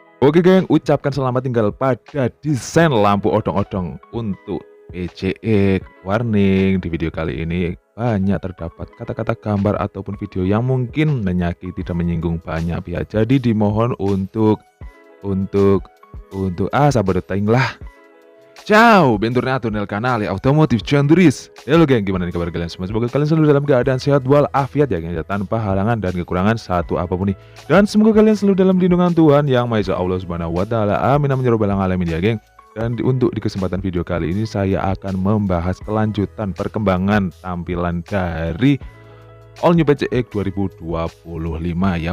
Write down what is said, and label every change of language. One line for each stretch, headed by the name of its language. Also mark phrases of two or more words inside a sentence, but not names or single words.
Indonesian: Oke geng, ucapkan selamat tinggal pada desain lampu odong-odong untuk PCX. Warning, di video kali ini banyak terdapat kata-kata, gambar, ataupun video yang mungkin menyakiti dan menyinggung banyak pihak. Jadi dimohon untuk sabar detain lah.
Italian: Ciao, bentornato nel canale Automotive Janduris.
Indonesian: Halo geng, gimana nih kabar kalian semua? Semoga kalian selalu dalam keadaan sehat walafiat ya geng, ya, tanpa halangan dan kekurangan satu apapun nih. Dan semoga kalian selalu dalam lindungan Tuhan Yang Maha Esa
Arabic: الله سبحانه وتعالى. آمين آمين يا رب العالمين
Indonesian: ya geng. Dan untuk di kesempatan video kali ini saya akan membahas kelanjutan perkembangan tampilan dari All New PCX 2025 ya.